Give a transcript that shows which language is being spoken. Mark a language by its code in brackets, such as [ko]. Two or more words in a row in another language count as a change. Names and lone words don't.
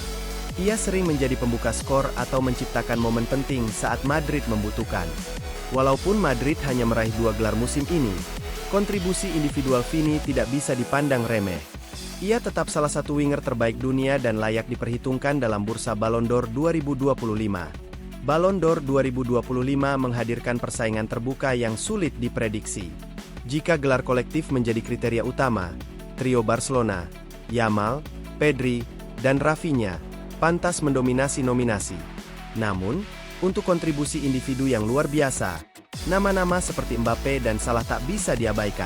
[id] Ia sering menjadi pembuka skor atau menciptakan momen penting saat Madrid membutuhkan. Walaupun Madrid hanya meraih 2 gelar musim ini, kontribusi individual Vini tidak bisa dipandang remeh. Ia tetap salah satu winger terbaik dunia dan layak diperhitungkan dalam bursa Ballon d'Or 2025. Ballon d'Or 2025 menghadirkan persaingan terbuka yang sulit diprediksi. Jika gelar kolektif menjadi kriteria utama, trio Barcelona, Yamal, Pedri, dan Rafinha pantas mendominasi nominasi. Namun, untuk kontribusi individu yang luar biasa, nama-nama seperti Mbappe dan Salah tak bisa diabaikan.